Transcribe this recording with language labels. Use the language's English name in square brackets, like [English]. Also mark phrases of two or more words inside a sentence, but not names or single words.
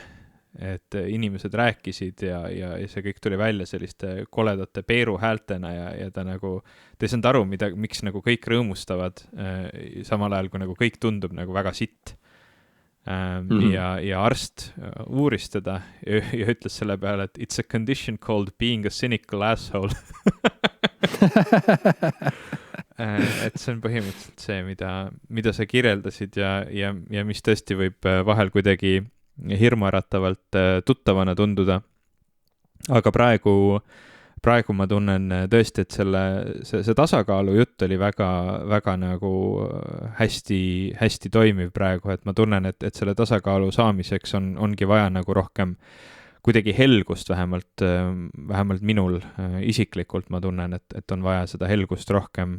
[Estonian] Et inimesed rääkisid ja see kõik tuli välja selliste koledate peeruhäältena ja ta nagu, ta ei saanud aru, miks nagu kõik rõõmustavad samal ajal, kui nagu kõik tundub nagu väga sitt. Ja arst uuris teda ja ütles selle peale, et [English] it's a condition called being a cynical asshole. [Estonian] Et see on põhimõtteliselt see, mida sa kirjeldasid ja mis tõesti võib vahel kuidagi hirmuäratavalt tuttavana tunduda. Aga praegu ma tunnen tõesti, et see tasakaalu jutt oli väga nagu hästi toimiv praegu, et ma tunnen, et selle tasakaalu saamiseks ongi vaja nagu rohkem kuidagi helgust, vähemalt minul isiklikult ma tunnen, et on vaja seda helgust rohkem.